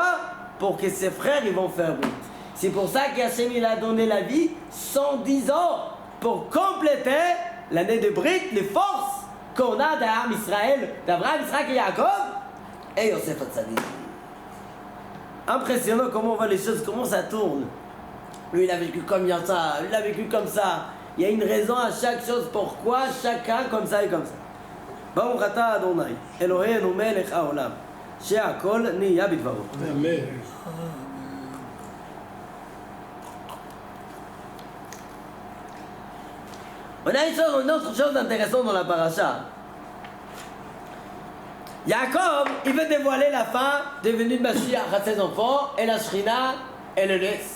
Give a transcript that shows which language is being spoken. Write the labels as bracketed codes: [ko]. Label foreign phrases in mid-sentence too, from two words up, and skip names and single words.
[fr] Pour que ses frères ils vont faire Brit. C'est pour ça qu'Hachem il a donné la vie 110 ans pour compléter l'année de Brit, les forces qu'on a d'Abraham Israël, d'Abraham, Israël et Yaakov et Yosef Hatzadik. Impressionnant comment on voit les choses, comment ça tourne. Lui il a vécu comme ça, lui il a vécu comme ça. Il y a une raison à chaque chose, pourquoi chacun comme ça et comme ça. [he] ברוך אתה אדוני, אלוהינו מלך העולם, שהכל נהיה בדברו. Amen. [fr] On a une autre chose intéressante dans la paracha. Jacob, il veut dévoiler la fin de venue de Mashiach à ses enfants, et la Shrina, elle le laisse.